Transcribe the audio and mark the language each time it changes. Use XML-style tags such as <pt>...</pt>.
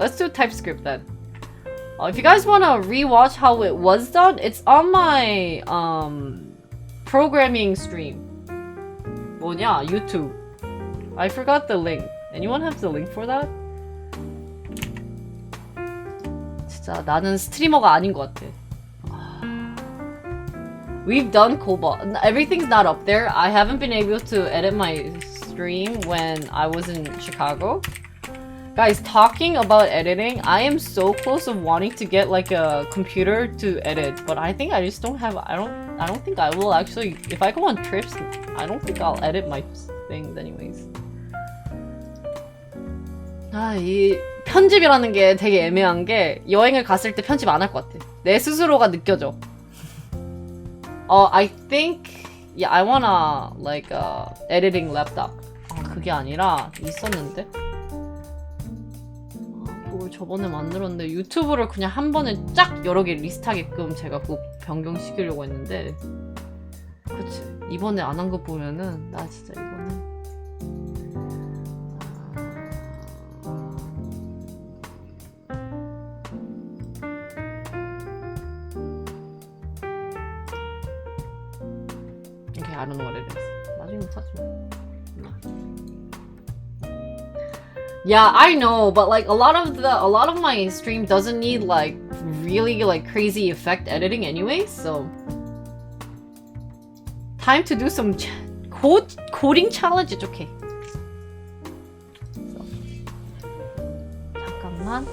<en>Let's do TypeScript then. If you guys want to rewatch how it was done, it's on my programming stream.</en> <ko>뭐냐?</ko> <en>YouTube. I forgot the link. Anyone have the link for that?</en> <ko>진짜 나는 스트리머가 아닌 것 같아.</ko> <en>We've done COBOL. Everything's not up there. I haven't been able to edit my stream when I was in Chicago. Guys, talking about editing, I am so close of wanting to get like a computer to edit, but I think I just don't have. I don't think I will actually. If I go on trips, I don't think I'll edit my things anyways.</en> <ko>이 편집이라는 게 되게 애매한 게 여행을 갔을 때 편집 안 할 것 같아. 내 스스로가 느껴져.</ko> <en>I think yeah, I wanna like editing laptop.</en> <ko>그게 아니라 있었는데. 그걸 저번에 만들었는데 유튜브를 그냥 한 번에 쫙 여러 개 리스트하게끔 제가 그거 변경시키려고 했는데 그치 이번에 안 한 거 보면은 나 진짜 이거는</ko> <en>Okay, I don't know what it is.</en> <ko>나중에 찾지 마.</ko> <en>Yeah, I know, but like a lot of my stream doesn't need like really like crazy effect editing anyway, so time to do some coding challenge. It's okay. So,</en> <ko>잠깐만.</ko>